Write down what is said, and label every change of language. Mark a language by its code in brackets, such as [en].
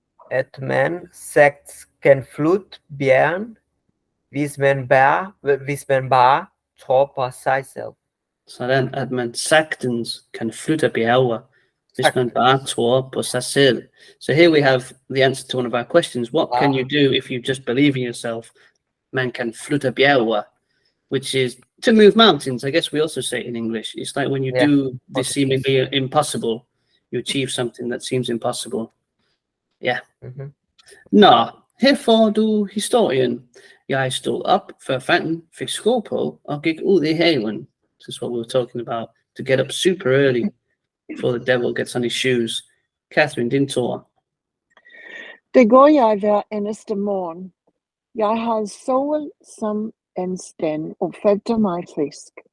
[da] At man sagt kan flytte bjergen, hvis man bare tror på sig selv. Sådan, at man sagtens kan flytte bjerge, hvis man bare tror på sig selv. [en] So here we have the answer to one of our questions. What can you do if you just believe in yourself? Man kan flytte bjerge, which is to move mountains. I guess we also say it in English. It's like when you do this seemingly impossible, you achieve something that seems impossible. [da] Ja. Nå, her får du historien. Jeg stod op, før fanden fik sko på, og gik ud i haven. [en] This is what we were talking about. To get up super early before the devil gets on his shoes. [da] Catherine, din tur. Det går jeg hver eneste morgen. Jeg har sol som en sten og føler mig frisk.